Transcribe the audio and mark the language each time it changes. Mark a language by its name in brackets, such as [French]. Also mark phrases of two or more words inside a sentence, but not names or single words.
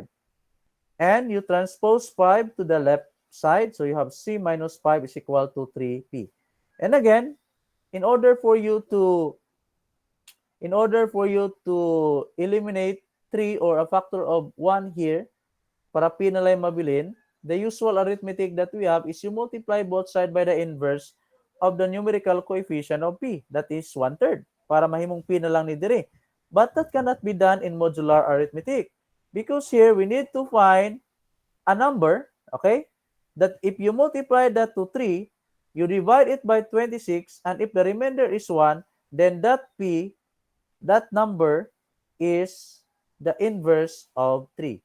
[English] And you transpose 5 to the left side. So you have C minus 5 is equal to 3P. And again, in order for you to eliminate 3 or a factor of 1 here, [Cebuano] para P na lang mabilin, [English] the usual arithmetic that we have is you multiply both sides by the inverse of the numerical coefficient of P. That is 1/3. [Cebuano] Para mahimong P na lang ni dire. [English] But that cannot be done in modular arithmetic. Because here, we need to find a number, okay, that if you multiply that to 3, you divide it by 26, and if the remainder is 1, then that P, that number is the inverse of 3.